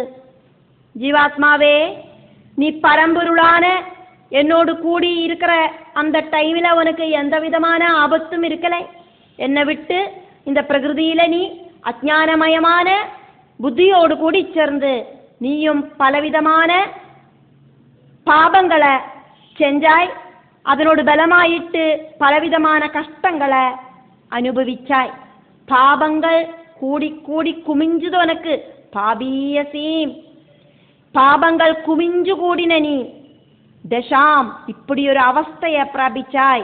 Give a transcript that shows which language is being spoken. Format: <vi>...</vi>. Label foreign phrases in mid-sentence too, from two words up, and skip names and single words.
<ta>ஜீவாத்மாவே நீ பரம்பொருளான என்னோடு கூடி இருக்கிற அந்த டைமில் உனக்கு எந்த விதமான ஆபத்தும் இருக்கலை. என்னை விட்டு இந்த பிரகிருதியில நீ அஜ்ஞானமயமான புத்தியோடு கூடி சேர்ந்து நீயும் பலவிதமான பாபங்களை செஞ்சாய்.</ta> <ml>അതിനോട് ബലമായിട്ട് പലവിധமான കഷ്ടങ്ങളെ അനുഭവിച്ചായി. പാപങ്ങൾ കൂടി കുമിഞ്ചു തോനക്ക് പാപീയസീം, പാപങ്ങൾ കുമിഞ്ചുകൂടിന നീ ദശാം, ഇപ്പടിയൊരു അവസ്ഥയെ പ്രാപിച്ചായി.</ml>